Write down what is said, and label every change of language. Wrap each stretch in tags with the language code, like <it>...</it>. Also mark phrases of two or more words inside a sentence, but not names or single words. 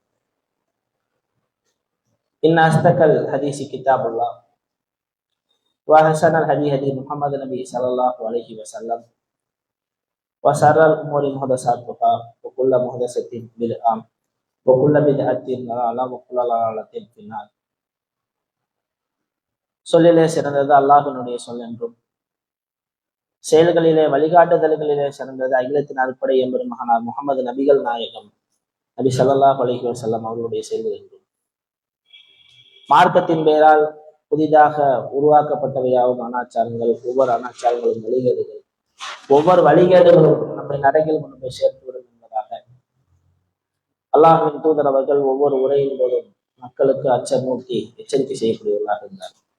<ar>إن أصدق الحديث كتاب الله وأحسن الهدي هدي محمد النبي صلى الله عليه وسلم وشر الأمور محدثاتها وكل محدثة بدعة وكل بدعة ضلالة وكل ضلالة في النار.</ar> <ta>சொல்லிலே சிறந்தது அல்லாஹ்வினுடைய சொல் என்றும் செயல்களிலே வழிகாட்டுதல்களிலே சிறந்தது அகிலத்தின் அறுப்படை எம்பெருமகனார் முகமது நபிகள் நாயகம் நபி</ta> <ar>صلى الله عليه وسلم</ar> <ta>அவர்களுடைய செயல்கள் என்றும் மார்க்கத்தின் பெயரால் புதிதாக உருவாக்கப்பட்டவையாகும் அனாச்சாரங்கள், ஒவ்வொரு அனாச்சாரங்களும் வழிகேடுகள், ஒவ்வொரு வழிகேடுகளும் நம்மை நரகில் கொண்டு போய் சேர்த்துவிடும் என்பதாக அல்லாஹ்வின் தூதர் அவர்கள் ஒவ்வொரு உரையின் போதும் மக்களுக்கு அச்சமூட்டி எச்சரிக்கை செய்யக்கூடியவர்களாக இருந்தார்.</ta>